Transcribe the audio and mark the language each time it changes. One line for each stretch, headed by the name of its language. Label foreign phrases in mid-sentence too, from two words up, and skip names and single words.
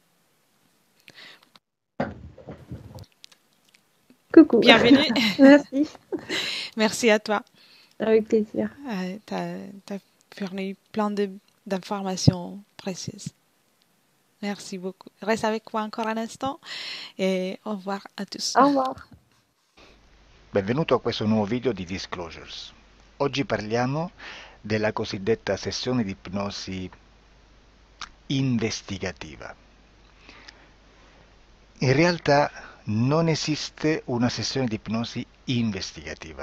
French: Coucou. Bienvenue, Merci, merci à toi. avec plaisir. Tu as fourni plein d'informations précieuses. Merci beaucoup. Reste avec moi encore un instant et au revoir à tous. Au revoir.
Italian: Benvenuto a questo nuovo video di Disclosures. Oggi parliamo della cosiddetta sessione di ipnosi investigativa. In realtà non esiste una sessione di ipnosi investigativa.